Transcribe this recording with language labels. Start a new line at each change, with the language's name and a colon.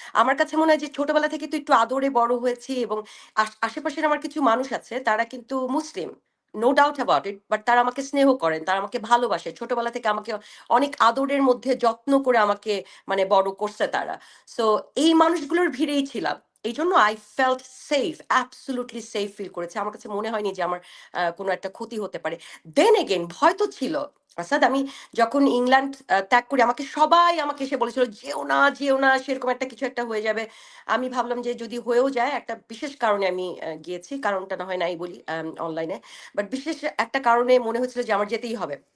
Bangla: আমার কাছে মনে হয় যে ছোটবেলা থেকে তো একটু আদরে বড় হয়েছি, এবং আশেপাশের আমার কিছু মানুষ আছে তারা কিন্তু মুসলিম।
English: No doubt about it.
Bangla: But তারা আমাকে স্নেহ করেন, তারা আমাকে ভালোবাসে। ছোটবেলা থেকে আমাকে অনেক আদরের মধ্যে যত্ন করে আমাকে বড় করছে তারা। সো এই মানুষগুলোর ভিড়েই ছিলাম। এইজন্য
English: I felt safe, absolutely safe
Bangla: feel করেছি। আমার কাছে মনে হয়নি যে আমার কোনো একটা ক্ষতি হতে পারে।
English: Then again
Bangla: ভয় তো ছিল। আসাদ, আমি যখন ইংল্যান্ড ত্যাগ করি আমাকে সবাই আমাকে এসে বলেছিল, "যেও না, যেও না, সেরকম একটা কিছু একটা হয়ে যাবে।" আমি ভাবলাম যে যদি হয়েও যায়, একটা বিশেষ কারণে আমি গিয়েছি। কারণটা না হয় নাই বলি অনলাইনে। বাট বিশেষ একটা কারণে মনে হচ্ছিল যে আমার যেতেই হবে।